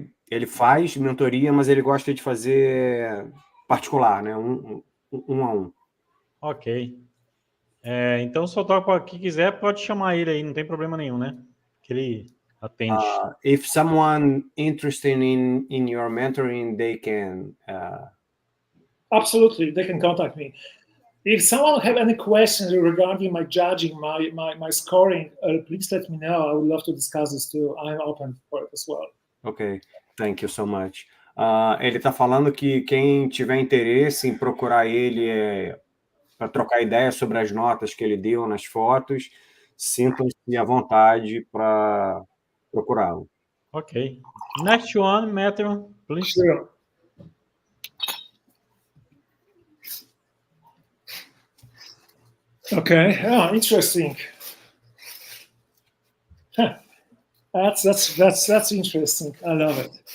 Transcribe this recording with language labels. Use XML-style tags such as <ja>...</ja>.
<pt>Ele faz mentoria, mas ele gosta de fazer particular, né? Um a um. Ok. Então, se o fotógrafo que quiser, pode chamar ele aí, não tem problema nenhum, né? Que ele atende.</pt> <en>If someone interested in your mentoring, they can. Absolutely, they can contact me. If someone have any questions regarding my judging, my scoring, please let me know. I would love to discuss this too. I'm open for it as well. Ok, thank you so much.</en> <pt>Ele está falando que quem tiver interesse em procurar ele para trocar ideias sobre as notas que ele deu nas fotos, sintam-se à vontade para procurá-lo. Ok.</pt> <en>Next one, Matthew, please. Sure. Okay. Oh, interesting. Huh. That's interesting. I love it.</en>